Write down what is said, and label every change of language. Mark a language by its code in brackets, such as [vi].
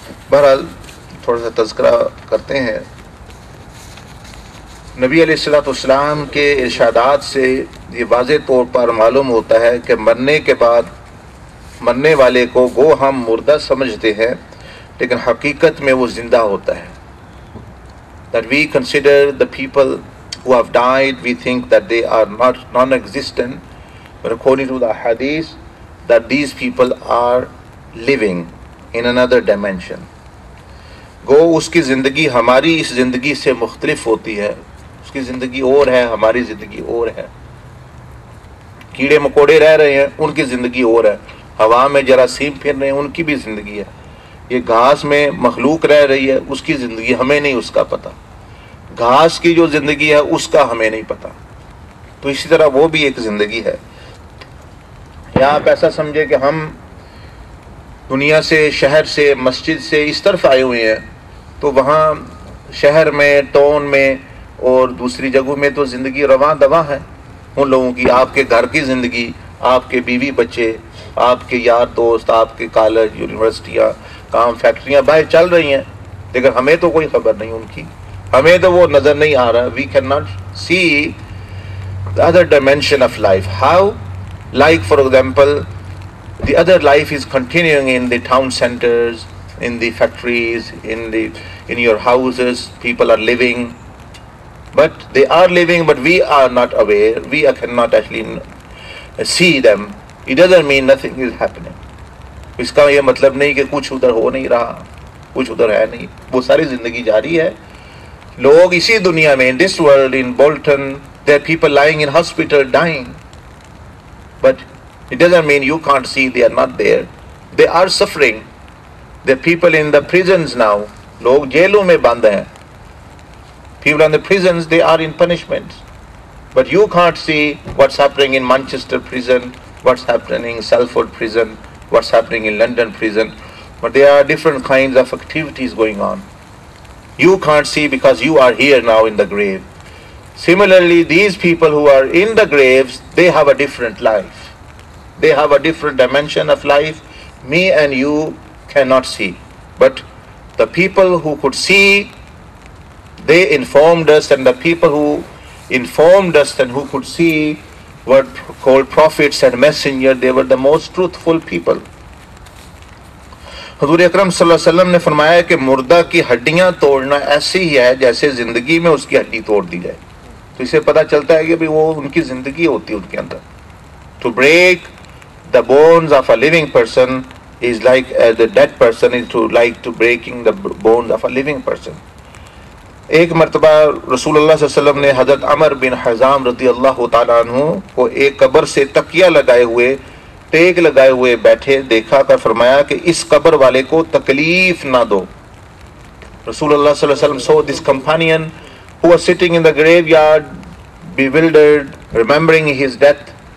[ur] بہرحال تھوڑا سا تذکرہ کرتے ہیں. نبی علیہ السلام کے ارشادات سے یہ واضح طور پر معلوم ہوتا ہے کہ مرنے کے بعد مرنے والے کو گو ہم مردہ سمجھتے ہیں، لیکن حقیقت میں وہ زندہ ہوتا ہے. That we consider the people who have died, we think that they are not non-existent, but according to the hadith, that these people are living in another dimension. گو اس کی زندگی ہماری اس زندگی سے مختلف ہوتی ہے، اس کی زندگی اور ہے، ہماری زندگی اور ہے. کیڑے مکوڑے رہ رہے ہیں، ان کی زندگی اور ہے. ہوا میں جراثیم پھر رہے ہیں، ان کی بھی زندگی ہے. یہ گھاس میں مخلوق رہ رہی ہے، اس کی زندگی ہمیں نہیں اس کا پتہ. گھاس کی جو زندگی ہے اس کا ہمیں نہیں پتہ. تو اسی طرح وہ بھی ایک زندگی ہے. یا آپ ایسا سمجھے کہ ہم دنیا سے، شہر سے، مسجد سے اس طرف آئے ہوئے ہیں، تو وہاں شہر میں، ٹاؤن میں اور دوسری جگہوں میں تو زندگی رواں دواں ہے. ان لوگوں کی، آپ کے گھر کی زندگی، آپ کے بیوی بچے، آپ کے یار دوست، آپ کے کالج، یونیورسٹیاں، کام، فیکٹریاں باہر چل رہی ہیں، لیکن ہمیں تو کوئی خبر نہیں ان کی، ہمیں تو وہ نظر نہیں آ رہا. [en] We can not see the other dimension of life. How? Like for example, the other life is continuing in the town centers, in the factories, in your houses. People are living, but they are living, but we are not aware. We cannot actually see them. It doesn't mean nothing is happening. [ur] اس کا یہ مطلب نہیں کہ کچھ ادھر ہو نہیں رہا، کچھ ادھر ہے نہیں. وہ ساری زندگی جاری ہے. لوگ اسی دنیا میں، [en] in this world, in Bolton, there are people lying in hospital dying. But it doesn't mean you can't see they are not there. They are suffering. There are people in the prisons now. [ur] لوگ جیلوں میں بند ہیں. [en] People in the prisons, they are in punishment. But you can't see what's happening in Manchester prison, what's happening in Salford prison, what's happening in London prison. But there are different kinds of activities going on. You can't see because you are here now in the grave. Similarly, these people who are in the graves, they have a different life. They have a different dimension of life. Me and you cannot see. But The people who could see, they informed us, and the people who informed us and who could see were called prophets and messengers. They were the most truthful people. [ur] حضور اکرم صلی اللہ علیہ وسلم نے فرمایا کہ مردہ کی ہڈیاں توڑنا ایسی ہی ہے جیسے زندگی میں اس کی ہڈی توڑ دی جائے. تو اسے پتہ چلتا ہے کہ وہ ان کی زندگی ہوتی ہے ان کے اندر. [en] To break the bones of a living person is like the dead person is to breaking the bones of a living person. [ur] ایک مرتبہ رسول اللہ صلی اللہ علیہ وسلم نے حضرت عمر بن حزام رضی اللہ تعالیٰ عنہ کو ایک قبر سے تکیہ لگائے ہوئے ٹیک لگائے ہوئے بیٹھے دیکھا کر فرمایا کہ اس قبر والے کو تکلیف نہ دو. [en] رسول اللہ صلی اللہ علیہ وسلم saw this companion who was sitting in the graveyard, bewildered, remembering his death.